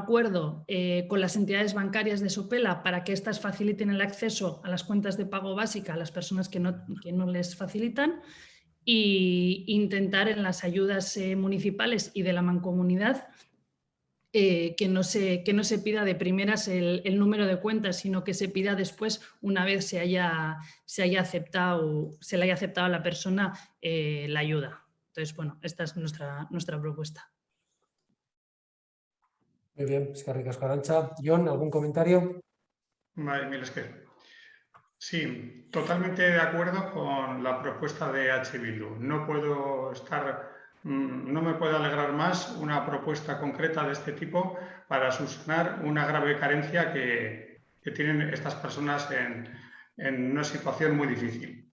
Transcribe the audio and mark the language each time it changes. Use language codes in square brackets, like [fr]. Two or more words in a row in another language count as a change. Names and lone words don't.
[es] acuerdo con las entidades bancarias de Sopela para que éstas faciliten el acceso a las cuentas de pago básica a las personas que no les facilitan e intentar en las ayudas municipales y de la mancomunidad que no se pida de primeras el número de cuentas, sino que se pida después, una vez se le haya aceptado a la persona la ayuda. Entonces, bueno, esta es nuestra propuesta. Muy bien, [eu] eskerrik asko, Arantza. [es] Jon, ¿algún comentario? [eu] Vale, mil esker. [es] Sí, totalmente de acuerdo con la propuesta de H. Bildu. No me puede alegrar más una propuesta concreta de este tipo para subsanar una grave carencia que tienen estas personas en una situación muy difícil.